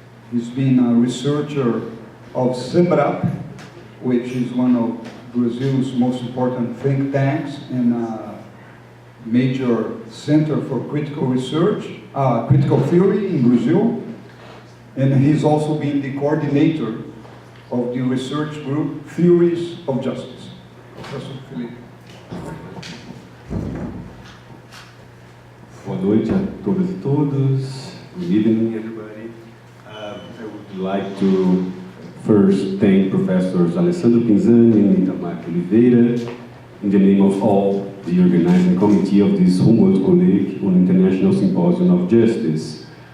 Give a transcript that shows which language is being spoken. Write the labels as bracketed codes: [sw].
[en] He's been a researcher of SEBRAP, which is one of Brazil's most important think tanks and a major center for critical research, critical theory in Brazil. And he's also been the coordinator of the research group Theories of Justice. Professor Felipe. [pt] Boa noite a todas e todos. [en] Good evening, everybody. I would like to first thank Professors Alessandro Pinzani and Itamar Oliveira in the name of all the organizing committee of this Humboldt Colleague on International Simpósio of Justice.